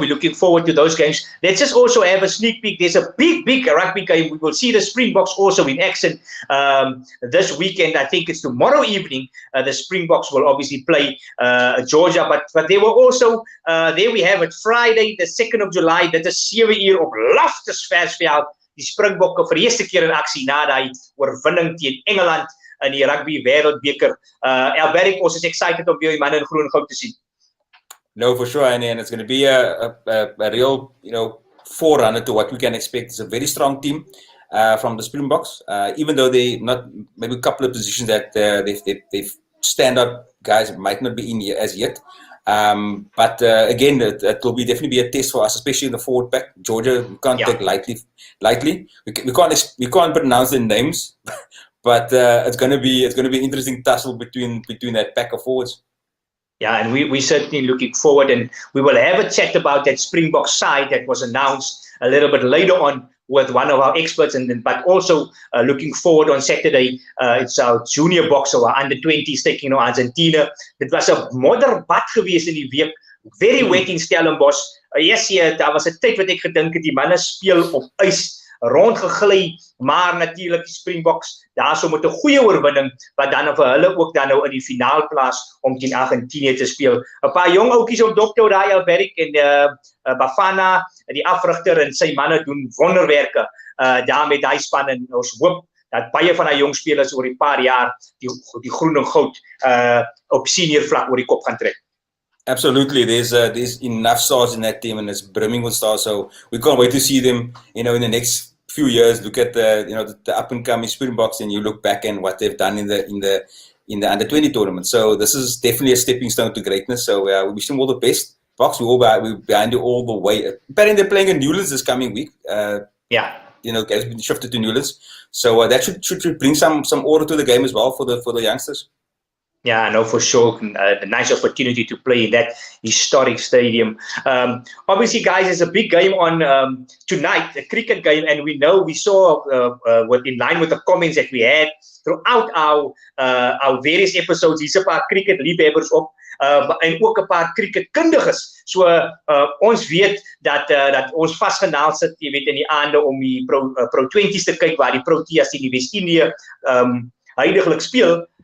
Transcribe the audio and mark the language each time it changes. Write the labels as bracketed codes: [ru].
[en] We're looking forward to those games. Let's just also have a sneak peek. There's a big rugby game. We will see the Springboks also in action this weekend. I think it's tomorrow evening. The Springboks will obviously play Georgia. But they were also, there we have it, Friday, the 2nd of July. [af] Dit is 7 uur op Loftusversveld. Die Springbokke vir die eerste keer in aksie na die oorwinning teen Engeland in die rugby wêreldbeker. Alberic, ons is excited om jou manne in groen en goud te sien. [en] No, for sure, and it's going to be a real, forerunner to what we can expect. It's a very strong team from the Springboks, even though they not maybe a couple of positions that they've stand-up guys might not be in here as yet. But again, it will definitely be a test for us, especially in the forward pack. Georgia, we can't take lightly. We can't pronounce their names, but it's going to be an interesting tussle between that pack of forwards. Yeah, and we're certainly looking forward, and we will have a chat about that Springbok side that was announced a little bit later on with one of our experts, but also looking forward on Saturday, it's our junior boxer, our under-20s taking on Argentina. [af] Dit was 'n modderbad geweest in die week, [en] very wet in Stellenbosch. [af] Daar was 'n tyd wat ek gedink het die manne speel op ys, rondgegly, maar natuurlik die Springboks daarso met 'n goeie oorwinning wat dan vir hulle ook dan nou in die finaal plaas om teen Argentinië te speel. 'n Paar jong ouetjies op dokter daai Alberic en Bafana, die afrigter en sy manne doen wonderwerke daar met daai span, en ons hoop dat baie van daai jong spelers oor die paar jaar die groen en goud op senior vlak oor die kop gaan trek. [en] Absolutely, there's enough stars in that team, and it's brimming with stars. So we can't wait to see them, in the next few years. Look at the up and coming Springboks, and you look back and what they've done in the under-20 tournament. So this is definitely a stepping stone to greatness. So we wish them all the best. Box, we're behind you all the way. Apparently they're playing in Newlands this coming week. Has been shifted to Newlands, so that should bring some order to the game as well for the youngsters. Yeah, I know for sure. A nice opportunity to play in that historic stadium. Obviously, guys, there's a big game on tonight, a cricket game, and we saw in line with the comments that we had throughout our various episodes. [af] Hier's 'n paar cricket liefhebbers op, en ook 'n paar cricketkundiges. So ons weet dat ons vasgenaald sit, jy weet, in die aande om die Pro 20's te kyk waar die Proteas teen die Wes-Indië huidiglik speel.